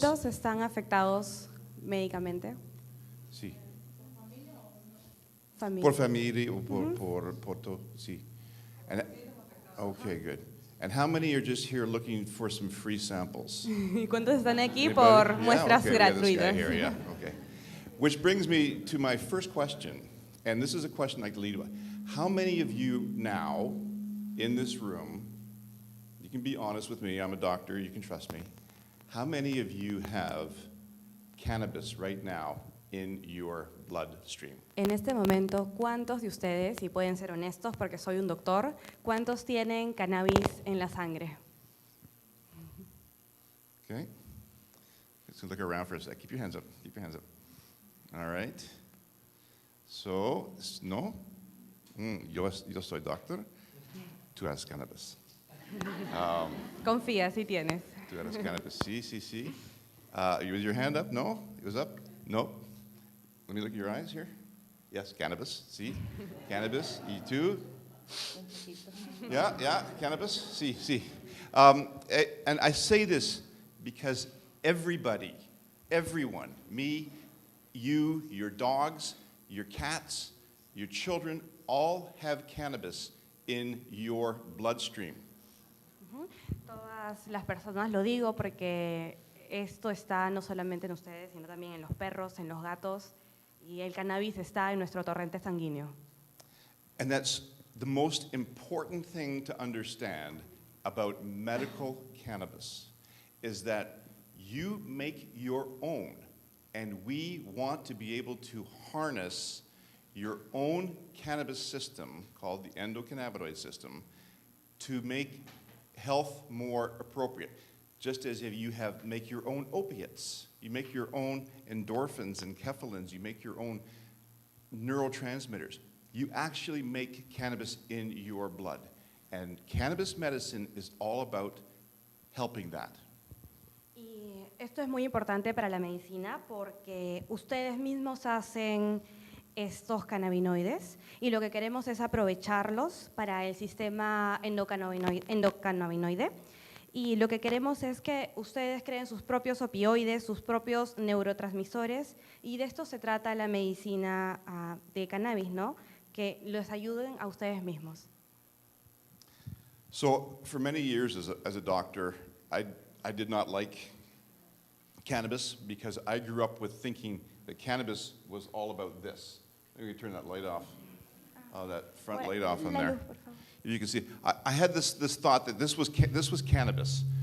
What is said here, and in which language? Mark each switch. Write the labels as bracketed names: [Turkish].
[Spanish] ¿Cuántos están afectados médicamente? Sí. Familia. Por familia o por todo, sí. [English] And, okay, good. And how many are just here looking for some free samples? [Spanish] ¿Y cuántos están aquí [English] Anybody? [Spanish] por [English] Yeah, [Spanish] muestras [English] okay, we have this guy [Spanish] gratuitas? [English] here, yeah, okay. Which brings me to my first question, and this is a question I'd like to lead with. How many of you now in this room, you can be honest with me, I'm a doctor, you can trust me, how many of you have cannabis right now in your bloodstream? [Spanish] En este momento, ¿cuántos de ustedes, y pueden ser honestos porque soy un doctor, cuántos tienen cannabis en la sangre? [English] Okay. Let's look around for a sec. Keep your hands up. Keep your hands up. All right. So, no? [Spanish] Yo soy doctor. Tú eres cannabis. Confía, si tienes. Tú eres cannabis. Sí. [English] Was your hand up? No? It was up? No. Let me look at your eyes here. [Spanish] Yes, cannabis. Sí. Cannabis. Y tú? Yeah, cannabis. Sí. [English] And I say this because everyone, me, you, your dogs, your cats, your children, all have cannabis in your bloodstream. [Spanish] Todas las personas, lo digo porque esto está no solamente en ustedes, sino también en los perros, en los gatos, y el cannabis está en nuestro torrente sanguíneo. [English] And that's the most important thing to understand about medical cannabis, is that you make your own, and we want to be able to harness your own cannabis system, called the endocannabinoid system, to make health more appropriate. Just as if you make your own opiates, you make your own endorphins and kephalins, you make your own neurotransmitters. You actually make cannabis in your blood. And cannabis medicine is all about helping that. [Spanish] Y esto es muy importante para la medicina porque ustedes mismos hacen estos cannabinoides y lo que queremos es aprovecharlos para el sistema endocannabinoide. Y lo que queremos es que ustedes creen sus propios opioides, sus propios neurotransmisores, y de esto se trata la medicina de cannabis, ¿no? Que los ayuden a ustedes mismos. [English] So for many years as a doctor, I did not like cannabis because I grew up with thinking that cannabis was all about this. Maybe turn that light off, that front light off on there. You can see, I had this thought that this was cannabis.